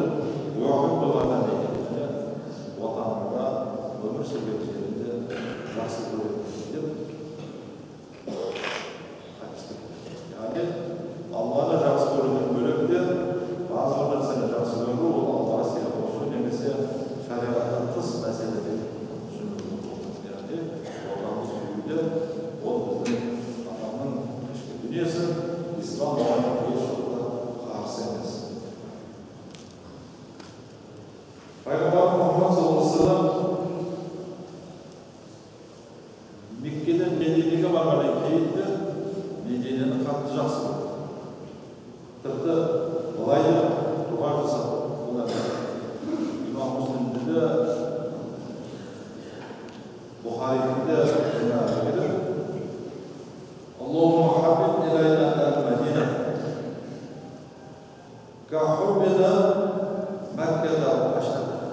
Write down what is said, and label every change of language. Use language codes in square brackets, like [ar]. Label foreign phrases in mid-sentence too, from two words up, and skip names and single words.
[ar] يحب وطني, [kk] отанында өмір сүрген жерінде жақсы көреді деп яғни Алланы жақсы көруден бөлек те базы бір нәрсені жақсы көру, ол Аллаға сыйға қосу немесе шариғаттан тыс мәселе деп түсінуге яғни отанды сүюде ол біздің адамның ішкі дүниесі, ислам оған ешқашан қарсы емес. Пайғамбар Мұхаммад [ar] صلى الله عليه وسلم [kk] Меккеден Мединеге барғаннан кейін де Мединені қатты жақсы көрді. Тіпті былай деп дұға жасады. Имам Муслимде де, Бұхариде де [ar] اللهم حبب إلينا المدينة كحبنا مكة وأشد.